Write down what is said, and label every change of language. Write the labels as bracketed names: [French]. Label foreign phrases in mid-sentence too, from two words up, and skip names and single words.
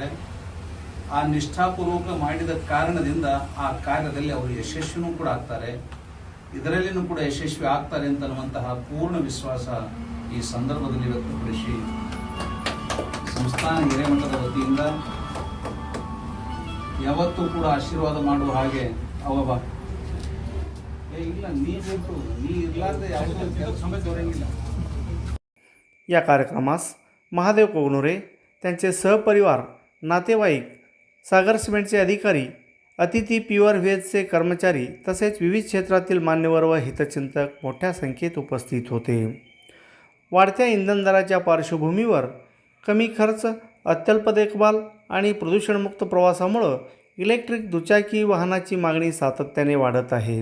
[Kannada] ಆ ನಿಷ್ಠಾಪೂರ್ವಕ ಮಾಡಿದ ಕಾರಣದಿಂದ ಆ ಕಾರ್ಯದಲ್ಲಿ ಅವರು ಯಶಸ್ವಿನೂ ಕೂಡ ಆಗ್ತಾರೆ, ಇದರಲ್ಲಿನೂ ಕೂಡ ಯಶಸ್ವಿ ಆಗ್ತಾರೆ ಅಂತನ್ನುವಂತಹ ಪೂರ್ಣ ವಿಶ್ವಾಸ ಈ ಸಂದರ್ಭದಲ್ಲಿ ವ್ಯಕ್ತಪಡಿಸಿ ಸಂಸ್ಥಾನ ಹಿರೇಮಠದ ವತಿಯಿಂದ ಯಾವತ್ತೂ ಕೂಡ ಆಶೀರ್ವಾದ ಮಾಡುವ ಹಾಗೆ ಅವವ ಇಲ್ಲ ನೀ ಇರ್ಲಾರ್ದೆ ಯಾವುದೋ ಸಮಸ್ಯೆ ಬರಂಗಿಲ್ಲ. [Marathi] या कार्यक्रमास महादेव कोगनुरे, त्यांचे सहपरिवार, नातेवाईक, सागर सिमेंटचे अधिकारी, अतिथी प्युअर व्हेजचे कर्मचारी तसेच विविध क्षेत्रातील मान्यवर व हितचिंतक मोठ्या संख्येत उपस्थित होते. वाढत्या इंधन दराच्या पार्श्वभूमीवर कमी खर्च, अत्यल्प देखभाल आणि प्रदूषणमुक्त प्रवासामुळे इलेक्ट्रिक दुचाकी वाहनाची मागणी सातत्याने वाढत आहे.